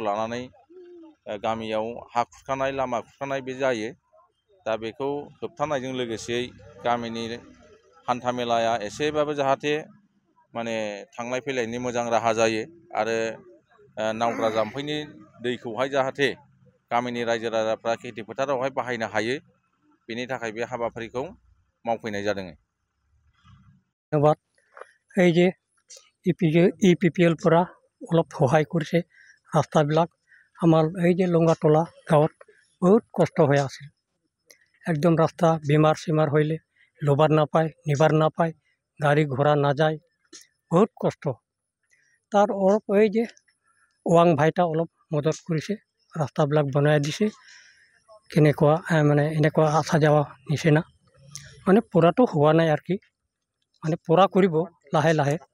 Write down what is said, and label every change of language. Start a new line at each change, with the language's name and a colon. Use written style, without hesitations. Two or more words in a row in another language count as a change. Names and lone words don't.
Bodo: लानानै गामियाव हा खुरखानाय लामा खुरखानाय बे जायो दा बेखौ होबथानायजों लोगोसेयै गामिनि हान्था मेलाया एसेबाबो जाहाथे माने थांलाय फैलायनि मोजां राहा जायो आरो नावद्रा जाम्फैनि दैखौहाय जाहाथे गामिनि रायजो राजाफ्रा खेथि फोथारावहाय बाहायनो हायो बेनि थाखाय बे हाबाफारिखौ मावफैनाय जादों।
Assamese: धन्यबाद এই যে ইপিপিএলপৰা অলপ সহায় কৰিছে ৰাস্তাবিলাক আমাৰ এই যে লঙাতলা গাঁৱত বহুত কষ্ট হৈ আছিল একদম ৰাস্তা বেমাৰ চেমাৰ হ'লে লবাৰ নাপায় নিবাৰ নাপায় গাড়ী ঘোড়া নাযায় বহুত কষ্ট তাৰ অলপ এই যে ওৱাং ভাইটা অলপ মদত কৰিছে ৰাস্তাবিলাক বনাই দিছে কেনেকুৱা মানে এনেকুৱা
Bangla: আসা যাওয়া
Assamese: নিচিনা মানে পুৰাটো হোৱা নাই আৰু কি মানে পুৰা কৰিব লাহে লাহে